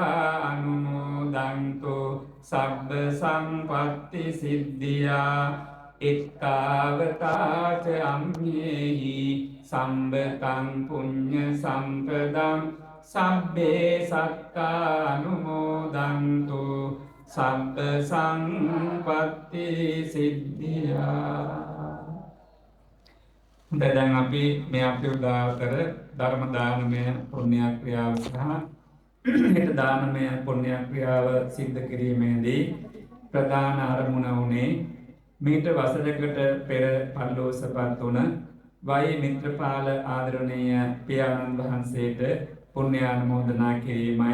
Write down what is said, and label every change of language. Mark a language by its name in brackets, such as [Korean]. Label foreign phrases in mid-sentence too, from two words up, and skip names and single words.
[Pali] භූතානුමෝදන්තු සබ්බ සම්පත්ති සිද්ධියා ittavataච අම්හෙහි සම්බතං පුඤ්ඤ සම්පදං සබ්බේ සත්තානුමෝදන්තු සබ්බ සංපත්ති සිද්ධියා. [Sinhala] දැන් අපි මේ අපේ උදාවතර ධර්ම දානමය පුණ්‍ය ක්‍රියාව සහ හිත දානමය පුණ්‍ය ක්‍රියාව සිද්ධ කිරීමේදී ප්‍රධාන අරමුණ වුණේ මීට වසරකට පෙර පල්ලෝසපත් වුණ වයි මිත්‍රපාල ආදරණීය පියාණන් වහන්සේට පුණ්‍යානුමෝදනා කිරීමයි.